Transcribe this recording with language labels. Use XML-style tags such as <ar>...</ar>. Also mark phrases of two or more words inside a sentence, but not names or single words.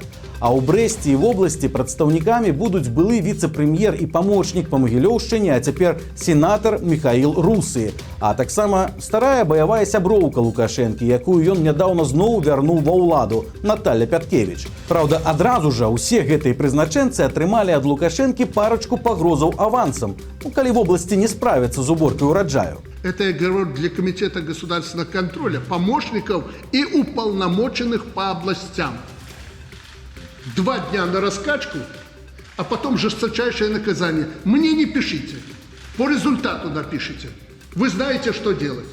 <be>А ў Брэсце і вобласці прадстаўнікамі будуць былы віцэ-прэм'ер і памочнік па Магілёўшчыне, а цяпер сенатар Міхаіл Русы, а таксама старая баявая сяброўка Лукашэнкі, якую ён нядаўна зноў вярнуў ва ўладу, Наталья Пяткевіч. Праўда, адразу жа ўсе гэтыя прызначэнцы атрымалі ад Лукашэнкі парачку пагрозаў авансам, калі вобласці не справяцца з уборкай ураджаю.</be> <ru>Это я говорю для Комитета государственного контроля, помощников и уполномоченных по областям. 2 дня на раскачку, а потом жесточайшее наказание. Мне не пишите, по результату напишите. Вы знаете, что делать.</ru>